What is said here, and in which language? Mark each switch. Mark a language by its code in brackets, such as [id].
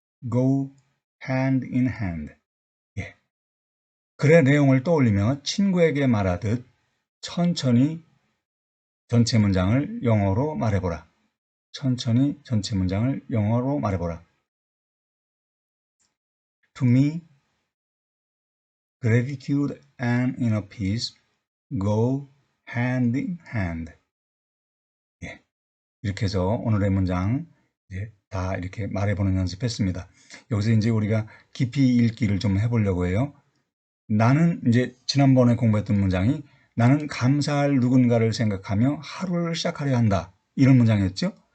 [en] Go hand in hand. [ko] 예. 글의 내용을 떠올리며 친구에게 말하듯 천천히 전체 문장을 영어로 말해보라. 천천히 전체 문장을 영어로 말해보라. [en] To me, Gratitude and inner peace go hand in hand. [ko] 예, 이렇게 해서 오늘의 문장 다 이렇게 말해보는 연습했습니다. 여기서 이제 우리가 깊이 읽기를 좀 해보려고 해요. 나는 이제 지난번에 공부했던 문장이 나는 감사할 누군가를 생각하며 하루를 시작하려 한다. 이런 문장이었죠.